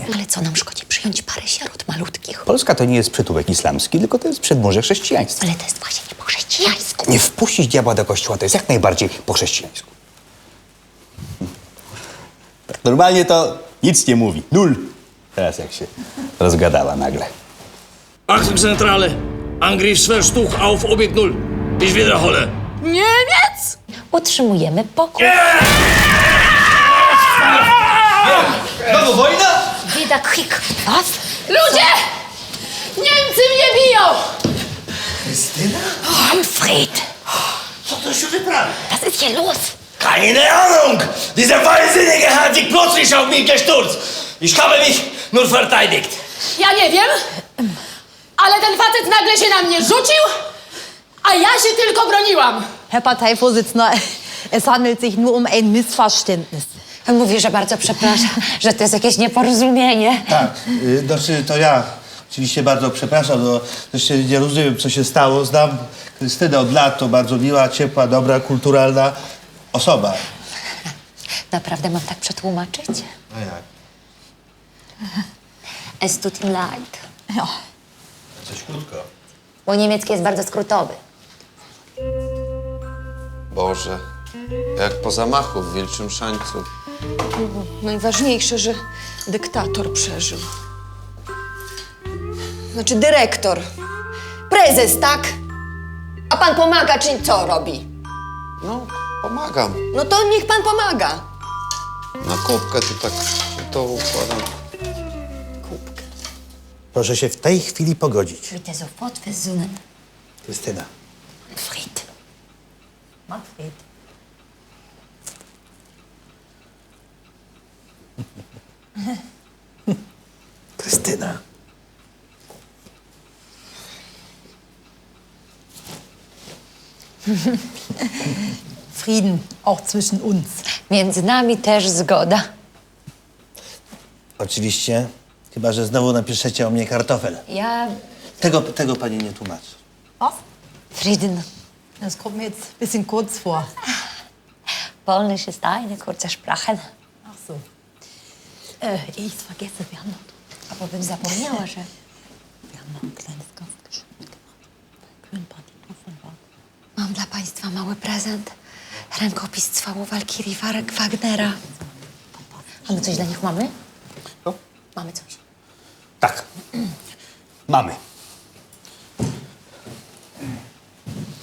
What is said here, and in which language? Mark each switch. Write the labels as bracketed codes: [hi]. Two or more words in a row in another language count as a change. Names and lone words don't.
[pl] Ale co nam szkodzi przyjąć parę sierot malutkich? Polska to nie jest przytułek islamski, tylko to jest przedmurze chrześcijaństwa. Ale to jest właśnie nie po chrześcijańsku. Nie wpuścić diabła do kościoła to jest jak najbardziej po chrześcijańsku. Tak normalnie to nic nie mówi. Nul. Teraz jak się rozgadała nagle. [de] Achtung, Angriffsversuch auf Objekt 0. Ich wiederhole. [pl] Niemiec! Utrzymujemy pokój. Znowu wojna? [de] Wieder Krieg. Was? [pl] Ludzie! Niemcy mnie biją! [de] Manfred, [pl] Co to się wyprawia? [de] was ist hier los? Keine Ahnung! Dieser Wahnsinnige hat sich plötzlich auf mich gestürzt. Ich habe mich nur verteidigt. [pl] Ja nie wiem, ale ten facet nagle się na mnie rzucił, a ja się tylko broniłam. [de] Herr Parteivorsitzender, es handelt sich nur um ein Missverständnis. [pl] On mówi, że bardzo przepraszam, że to jest jakieś nieporozumienie. Tak, znaczy to ja oczywiście bardzo przepraszam, no też nie rozumiem, co się stało. Znam Krystynę od lat, to bardzo miła, ciepła, dobra, kulturalna osoba. Naprawdę mam tak przetłumaczyć? A jak? [de] Es tut ihm leid. Ja. [pl] Coś krótko. Bo niemiecki jest bardzo skrótowy. Boże. Jak po zamachu w Wilczym Szańcu. najważniejsze, że dyktator przeżył. Znaczy dyrektor. Prezes, tak? A pan pomaga, czy co robi? No, pomagam. No to niech pan pomaga. Na kubkę tu tak to układam. Kubkę. Proszę się w tej chwili pogodzić. [de] Bitte sofort versöhnen. Krystyna. Manfred. Manfred. Krystyna. Frieden, auch zwischen uns. [pl] Między nami też zgoda. Oczywiście, chyba że znowu napiszecie o mnie kartofel. Ja... Tego pani nie tłumaczy. [de] Was? Frieden. Das kommt mir jetzt ein bisschen kurz vor. Polnisch ist eine kurze Sprache. Ach so. Ehe ich es vergesse, wir haben noch, [pl] A bym zapomniała, że... [de] wir haben noch ein kleines Gastgeschenk gemacht. Eine Partitur von Wagner. [pl] Mam dla państwa mały prezent. Rękopis cwału Walkirii Wagnera. A my coś dla nich mamy? No. Mamy coś. Tak. Mamy.